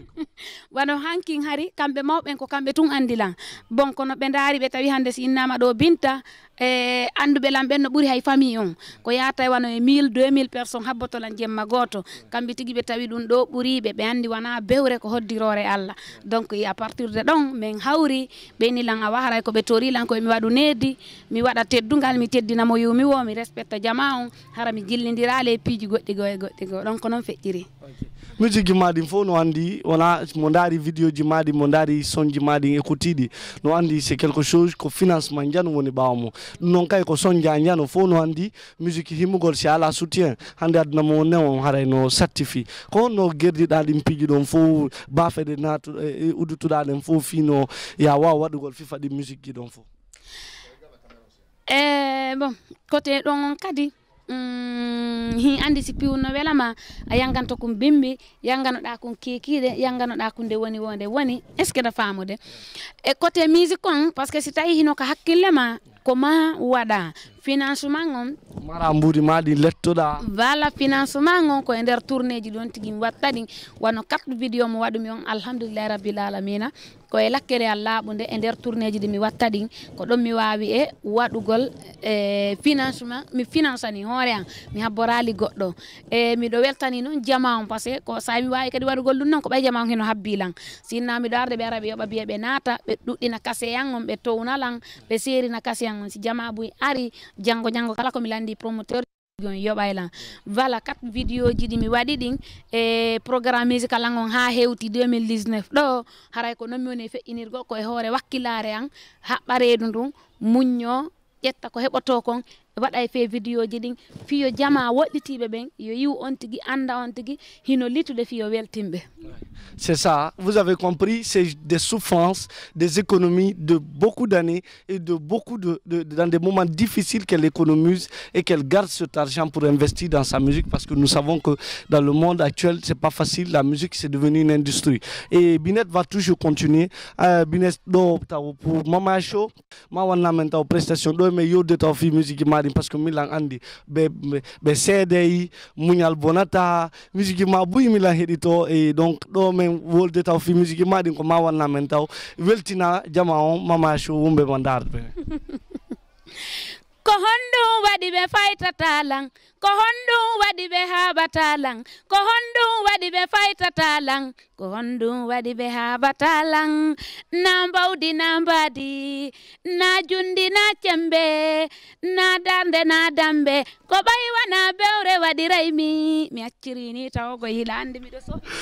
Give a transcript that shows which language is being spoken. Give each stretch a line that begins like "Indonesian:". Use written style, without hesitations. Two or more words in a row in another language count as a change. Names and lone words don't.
Fula: wano hankin hari kamɓe mawɓen ko kamɓe tun andilan bon kono ɓe daari ɓe tawi hande si innama ɗo Binta anduɓe lam ɓen no ɓuuri hay famille on ko yata e wano e 1000 2000 personnes habbotolan jemma goto kamɓe tigui ɓe tawi ɗum ɗo ɓuuriɓe ɓe andi wana bewre ko hoddirore Allah
French: donc à partir de
Fula: ɗon min hawri ɓeni lan a waharay koɓe torilan koye mi waɗu neddi mi waɗa teddugal mi teddinamo yumi wo mi respecta jama on hara mi jillidirale e piiji goɗɗi go donc ko noon feƴƴiri. musique maɗi fof no andi wona mo daari vidéo ji maɗi mo daari son ji maɗi écoutiɗi no andi
French: c'est quelque chose
Fula: ko financement jano woni ɓawa mo ɗum noon kay ko son jano fof no andi musique himmugol si ala soutien hande aduna mo newon haray no certifié ko honno guerdiɗa ɗin piiji ɗon fof bafeɗe uddutuɗa ɗen fof fino ya waw waɗugol fifa ɗi musique ji ɗon fof.
French: Bon, côté
Fula: ɗon kadi hi andi si piwno welama a yanganto kum bimbi yanganoɗa kum kekiɗe yanganoɗa kum nde woni wonde woni
French: est ce que
Fula: da famude e
French: côté musique
Fula: on
French: parce que
Fula: si tawi hino ko hakkille ma ko ma waɗa financement on mara mburi maɗi lettoɗa voilà financement on ko e nder tourné ji ɗon tigui mi watta ɗin wano 4 vidéo mo waɗumi on
Arabic: الحمد لله رب العالمين
Fula: ko e lakkere Allah laaɓude e nder tourné ji ɗi mi watta ɗin ko ɗon mi wawi e waɗugol financement mi financani hoore an mi habborali goɗɗo e miɗo weltani noon jama on
French: par ce que
Fula: ko sa mi wawi kadi waɗugol ɗum noon ko ɓay jama on heno habbilan sinna miɗo arde ɓe ara ɓe yoɓa biya ɓe naata ɓe ɗuɗɗina kase yan on ɓe townalan ɓe serina kase yan on si jama buy ari janggo kala komi landi promoteur gon yoɓaylan voilà 4 vidéo ji ɗi mi waɗi ɗin e
French: programme musical
Fula: an on ha hewti 2019 ɗo haray ko noon mi woni feƴƴinirgol koye hoore wakkilare an haɓɓa reedu ndun muñño ƴetta ko heɓoto kon waɗa e fe vidéo ji ɗin fiyo jama woɗɗitiɓe ɓen yo yiw on tigui anda on tigui hino litude fiyo weltimɓe.
French: C'est ça, vous avez compris, c'est des souffrances, des économies de beaucoup d'années et de beaucoup dans des moments difficiles qu'elle économise et qu'elle garde cet argent pour investir dans sa musique parce que nous savons que dans le monde actuel, c'est pas facile, la musique c'est devenu une industrie. Et Binet va toujours continuer.
Fula: Binet, pour Mama Show, ma wana menta prestation do me yo de ta fi musique mari
French: parce que
Fula: milan andi be CD munyal bonata musique ma buy milan hedito
French: et donc
Fula: do men wolde taw fi musique maɗin ko ma wanna men taw weltina jama on Mama Show wumɓe mo darɓe ko honɗum waɗi ɓe faytatalan ko honɗum waɗi ɓe haɓatalan ko honɗum waɗi ɓe faytatalan ko honɗum waɗi ɓe haɓatalan na mbawdi na mbadi na jundi na cembe na darde na dambe ko ɓaywa na bewre waɗiraymi mi accirini taw ko hiila ande miɗo so